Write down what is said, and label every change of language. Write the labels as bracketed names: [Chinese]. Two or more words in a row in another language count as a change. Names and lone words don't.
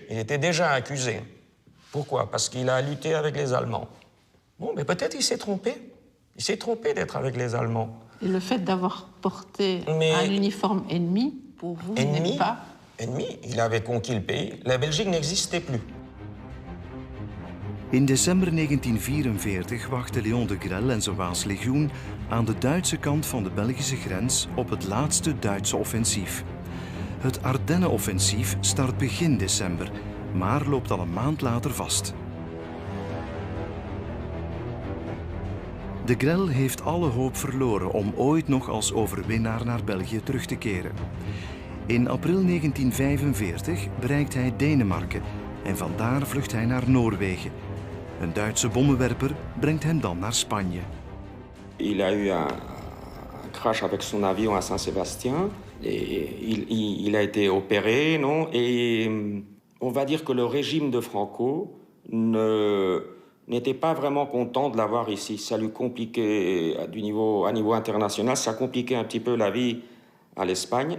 [French] Il était déjà accusé. Pourquoi? Parce qu'il a lutté avec les Allemands. Bon, mais peut-être il s'est trompé. Il s'est trompé d'être avec les Allemands. Et le fait d'avoir porté un uniforme ennemi, pour vous, n'est pas... Ennemi, il avait conquis le pays. La Belgique n'existait plus. [Dutch] In december 1944 wachtte Léon de Grelle en zijn Waaslegioen aan de Duitse kant van de Belgische grens op het laatste Duitse offensief. Het Ardennenoffensief start begin december, maar loopt al een maand later vast. De Grelle heeft alle hoop verloren om ooit nog als overwinnaar naar België terug te keren. In april 1945 bereikt hij Denemarken en vandaar vlucht hij naar Noorwegen. Een Duitse bommenwerper brengt hem dan naar Spanje. [French] Il a eu un crash avec son avion à Saint-Sébastien. Il a été opéré, non? Et on va dire que le régime de Franco n'était pas vraiment content de l'avoir ici. Ça lui compliquait, à niveau international, ça compliquait un petit peu la vie à l'Espagne.